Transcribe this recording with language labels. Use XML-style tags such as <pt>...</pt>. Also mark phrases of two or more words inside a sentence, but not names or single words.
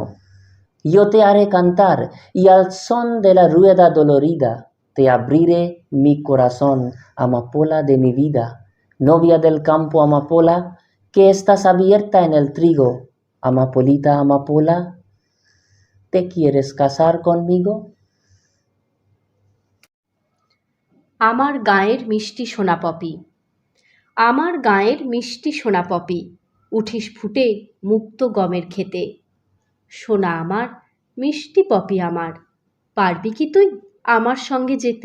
<es>Yo te haré cantar y al son de la rueda dolorida te abriré mi corazón, amapola de mi vida. Novia del campo, amapola, que estás abierta en el trigo. Amapolita, amapola, ¿te quieres casar conmigo?</es> <bn>আমার গাঁয়ের মিষ্টি সোনা পপি, আমার গাঁয়ের মিষ্টি সোনা পপি, উঠিস ফুটে মুক্ত গমের খেতে। সোনা আমার, মিষ্টি পপি আমার, পারবি কি তুই আমার সঙ্গে যেতে?</bn>